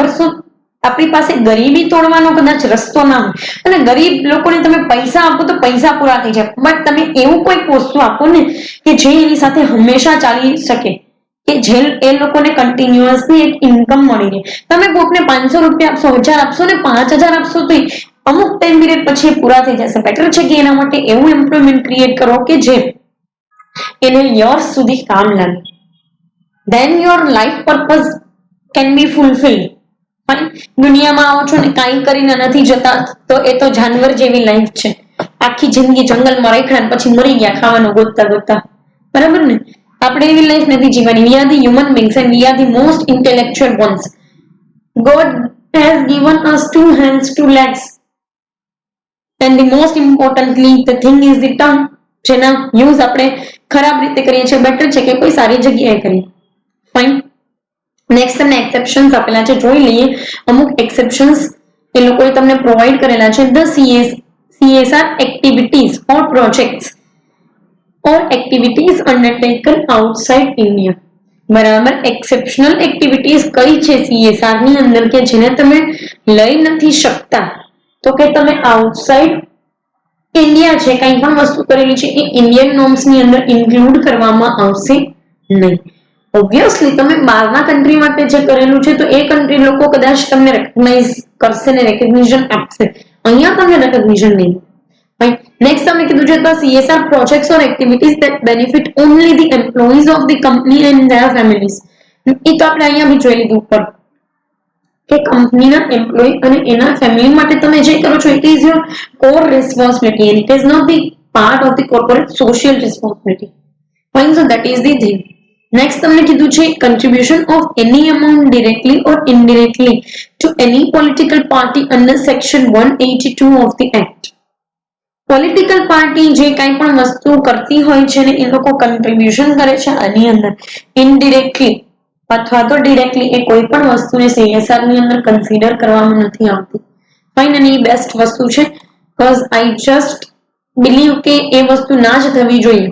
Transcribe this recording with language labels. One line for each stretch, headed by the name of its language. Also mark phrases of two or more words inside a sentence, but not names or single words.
Gujarati: શું આપણી પાસે ગરીબી તોડવાનો કદાચ રસ્તો ના હોય અને ગરીબ લોકોને તમે પૈસા આપો તો પૈસા પૂરા થઈ જાય, બટ તમે એવું કોઈક વસ્તુ આપો ને કે જે એની સાથે હંમેશા ચાલી શકે, કે જે એ લોકોને કન્ટિન્યુઅસલી એક ઇન્કમ મળી રહે. તમે કોકને 500 રૂપિયા આપશો, 1000 આપશો ને 5000 આપશો તો અમુક
English: time period
Gujarati: પછી પૂરા થઈ જશે. બેટર છે કે એના માટે એવું
English: employment create
Gujarati: કરો કે જે એને યર્સ સુધી કામ લાગે.
English: then your life purpose can be fulfilled.
Gujarati: દુનિયામાં આવો છો ને કાંઈ કરીને નથી જતા તો એ તો જાનવર જેવી લાઈફ છે. આખી જિંદગી જંગલમાં રાખ્યા પછી મરી ગયા ખાવાનું ગોતતા ગોતતા. બરાબર ને? આપણે એવી લાઈફ નથી જીવવાની.
English: we are the human beings and we are the most intellectual ones. God has given us 2 hands, 2 legs, and the most importantly the thing is the tongue.
Gujarati: જેના યુઝ આપણે ખરાબ રીતે કરીએ છીએ. બેટર છે કે કોઈ સારી જગ્યાએ કરીએ. ફાઇન. નેક્સ્ટ તમને એક્સેપ્શન્સ આપેલા છે, જોઈ લઈએ. અમુક એક્સેપ્શન્સ એ લોકોએ તમને પ્રોવાઈડ કરેલા છે.
English: The CSR activities or projects or activities undertaken outside India.
Gujarati: બરાબર.
English: exceptional activities
Gujarati: કઈ છે CSR ની અંદર કે જેને તમે લઈ નથી શકતા, તો કે તમે
English: outside India
Gujarati: છે કંઈ પણ વસ્તુ કરેલી છે એ
English: Indian norms
Gujarati: ની અંદર ઇન્ક્લુડ કરવામાં આવશે નહીં. ઓબ્વિયસલી તમે બહારના કન્ટ્રી માટે જે કરેલું છે તો એ કન્ટ્રી લોકો કદાચ તમને રેકગ્નાઇઝ કરશે ને રેકગ્નિશન આપશે. અહીંયા તમને રેકગ્નિશન નહીં.
English: Next
Gujarati: તમને કીધું છે તો
English: CSR projects or activities that benefit only the employees of the company and their families.
Gujarati: એ તો આપણે અહીંયા બી જોઈ લીધું ઉપર કે કંપનીના એમ્પ્લોય અને એના ફેમિલી માટે તમે જે કરો છો
English: it is your core responsibility and it is not the part of the corporate social responsibility. Fine, so that is the thing. Next
Gujarati: તમને કીધું છે
English: contribution of any amount directly or indirectly to any political party under section 182 of the act.
Gujarati: પોલિટિકલ પાર્ટી જે કાંઈ પણ વસ્તુ કરતી હોય છે ને એ લોકો કન્ટ્રીબ્યુશન કરે છે આની અંદર ઇનડિરેક્ટલી અથવા તો ડિરેક્ટલી એ કોઈ પણ વસ્તુને CSR ની અંદર કન્સિડર કરવામાં નથી આવતી. ફાઇન. અને એ બેસ્ટ વસ્તુ છે
English: because I just believe
Gujarati: કે એ વસ્તુ ના જ થવી જોઈએ.